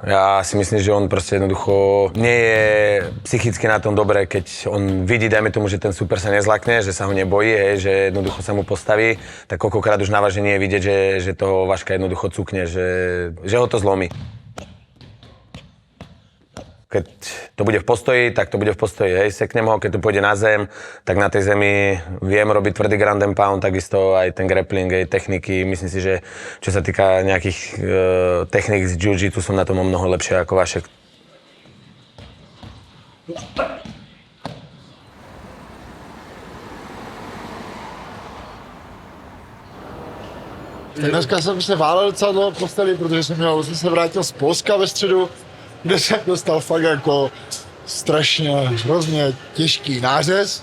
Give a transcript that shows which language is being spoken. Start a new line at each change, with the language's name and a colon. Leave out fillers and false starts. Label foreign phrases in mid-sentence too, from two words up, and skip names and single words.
Slovak: Ja si myslím, že on proste jednoducho nie je psychicky na tom dobré, keď on vidí, dajme tomu, že ten super sa nezlakne, že sa ho nebojí, že jednoducho sa mu postaví, tak koľkokrát už na vážení je vidieť, že toho Vaška jednoducho cukne, že ho to zlomí. Keď to bude v postoji, tak to bude v postoji, hej, seknem ho, keď to pôjde na zem, tak na tej zemi viem robiť tvrdý
English: ground and pound,
Slovak: takisto aj ten grappling, aj techniky, myslím si, že čo sa týka nejakých technik z jiu-jitsu, som na tom o mnoho lepšie ako Vašek.
Czech: Dneska jsem se válel docela dlouho v posteli, protože jsem se vrátil z Polska ve středu, kde jsem dostal fakt jako strašně hrozně těžký nářez.